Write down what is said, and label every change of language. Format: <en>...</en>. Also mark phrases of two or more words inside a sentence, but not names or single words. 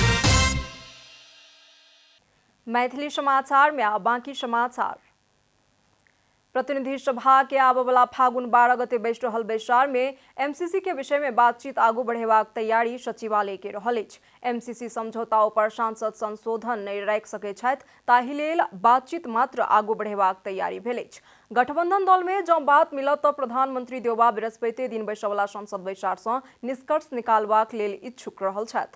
<mai>मैथिली समाचार में अब बाकी समाचार। प्रतिनिधि सभा के आबवला फागुन 12 गते बैठ रहल बैसार में एमसीसी के विषय में बातचीत आगू बढ़ेबाक तैयारी सचिवालय के रहल अछि। एमसीसी समझौता पर सांसद संशोधन नहीं राखि सकैत छथि, ताहि लेल बातचीत मात्र आगू बढ़ेबाक तैयारी भेल अछि। गठबंधन दल में जँ बात मिलत तऽ प्रधानमंत्री देउबा बृहस्पति दिन बैसवला संसद बैसार सँ निष्कर्ष निकालबाक लेल इच्छुक रहल छथि।</mai>